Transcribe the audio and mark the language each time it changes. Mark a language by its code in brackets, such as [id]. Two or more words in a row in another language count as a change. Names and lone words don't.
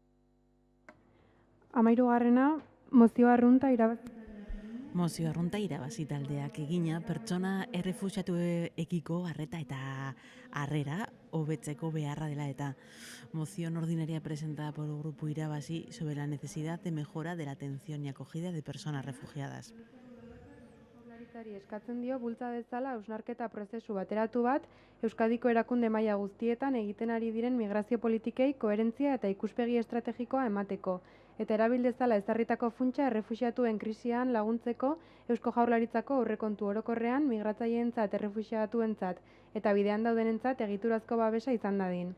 [eu] 13. Mozioa arrunta irabazi. Mozio arrunta irabazi taldeak egina pertsona errefuxiatuekiko arreta eta harrera hobetzeko beharra dela eta [es] moción ordinaria presentada por el Grupo Irabazi sobre la necesidad de mejora de la atención y acogida de personas refugiadas. [eu] Jaurlaritzari eskatzen dio bultza dezala hausnarketa prozesu bateratu bat Euskadiko erakunde maila guztietan egiten ari diren migrazio politikei koherentzia eta ikuspegi estrategikoa emateko eta erabil dezala ezarritako funtsa errefuxiatuen krisian laguntzeko Eusko Jaurlaritzako aurrekontu orokorrean migratzaileentzat errefuxiatuentzat eta bidean daudenentzat egiturazko babesa izan dadin.